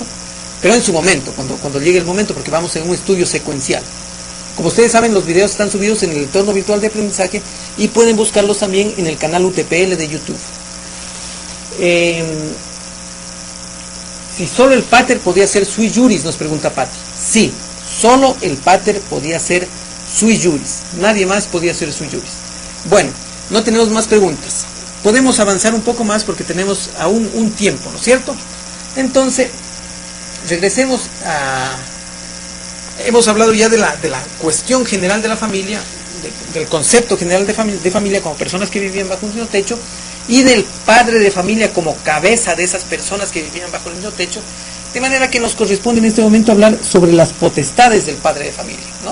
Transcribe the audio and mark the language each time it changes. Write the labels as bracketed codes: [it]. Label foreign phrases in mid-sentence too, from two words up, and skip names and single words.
[es] Pero en su momento, cuando llegue el momento, porque vamos en un estudio secuencial. Como ustedes saben, los videos están subidos en el entorno virtual de aprendizaje y pueden buscarlos también en el canal UTPL de YouTube. Si solo el pater podía ser [la] sui juris, [es] nos pregunta Patti. Sí, solo el pater podía ser [la] sui juris, [es] nadie más podía ser [la] sui juris. [es] Bueno, no tenemos más preguntas. Podemos avanzar un poco más porque tenemos aún un tiempo, ¿no es cierto? Entonces, regresemos a... Hemos hablado ya de la cuestión general de la familia, del concepto general de familia como personas que vivían bajo un mismo techo, y del padre de familia como cabeza de esas personas que vivían bajo el mismo techo, de manera que nos corresponde en este momento hablar sobre las potestades del padre de familia, ¿no?